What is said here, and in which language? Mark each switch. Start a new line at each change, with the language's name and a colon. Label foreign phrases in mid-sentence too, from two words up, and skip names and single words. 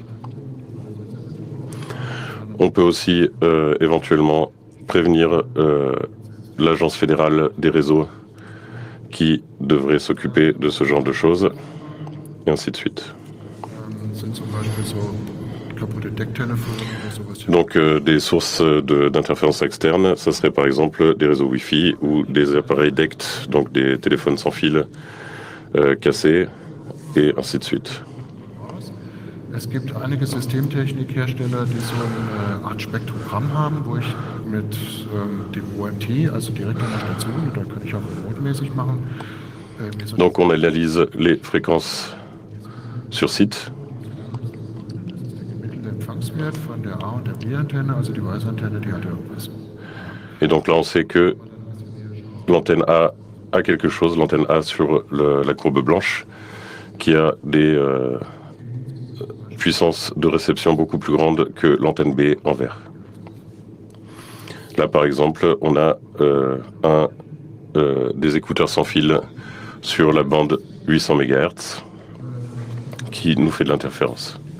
French: On peut aussi éventuellement prévenir l'Agence fédérale des réseaux qui devrait s'occuper de ce genre de choses, et ainsi de suite. Donc des sources d'interférences externes, ça serait par exemple des réseaux Wi-Fi ou des appareils DECT, donc des téléphones sans fil cassés, et ainsi de suite.
German: Es gibt einige Systemtechnikhersteller, die so eine Art Spektrogramm haben, wo ich mit dem OMT, also direkt an der Station, oder kann ich auch remote-mäßig machen.
French: Donc on analyse les fréquences sur site.
German: Mittelempfangswert von der A- und der B-Antenne, also die weiße Antenne, die hat ja irgendwas.
French: Et donc là on sait que l'antenne A a quelque chose, l'antenne A sur la courbe blanche, qui a des puissance de réception beaucoup plus grande que l'antenne B en vert. Là, par exemple, on a des écouteurs sans fil sur la bande 800 MHz qui nous fait de l'interférence.